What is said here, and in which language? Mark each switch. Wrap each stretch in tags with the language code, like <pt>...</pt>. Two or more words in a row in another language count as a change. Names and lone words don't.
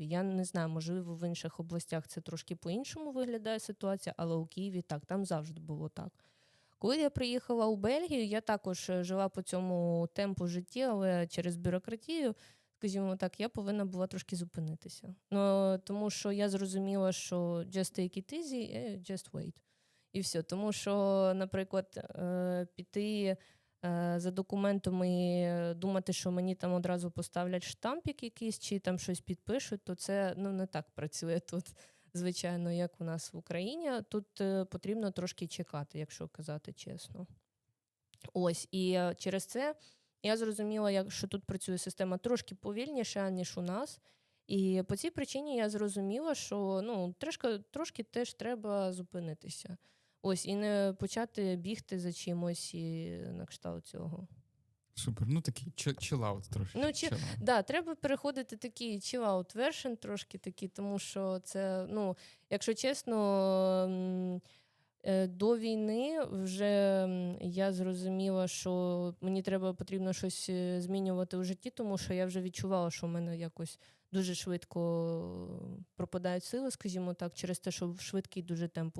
<uk>Я не знаю, можливо, в інших областях це трошки по-іншому виглядає ситуація, але у Києві так, там завжди було так. Коли я приїхала у Бельгію, я також жила по цьому темпу життя, але через бюрократію, скажімо так, я повинна була трошки зупинитися. Ну, тому що я зрозуміла, що</uk> <en>just take it easy, just wait.</en> <uk>І все. Тому що, наприклад, піти за документами, думати, що мені там одразу поставлять штампік якийсь, чи там щось підпишуть, то це не так працює тут, звичайно, як у нас в Україні. Тут потрібно трошки чекати, якщо казати чесно. Ось, і через це я зрозуміла, що тут працює система трошки повільніше, ніж у нас. І по цій причині я зрозуміла, що трошки теж треба зупинитися. Ось, і не почати бігти за чимось і на кшталт цього. Супер, такий chill-out трошки. Да, треба переходити такий</uk> <en>chill-out version</en> <uk>трошки такий, тому що це, якщо чесно, до війни вже я зрозуміла, що мені потрібно щось змінювати у житті, тому що я вже відчувала, що в мене якось дуже швидко пропадають сили, скажімо так, через те, що швидкий дуже темп.</uk>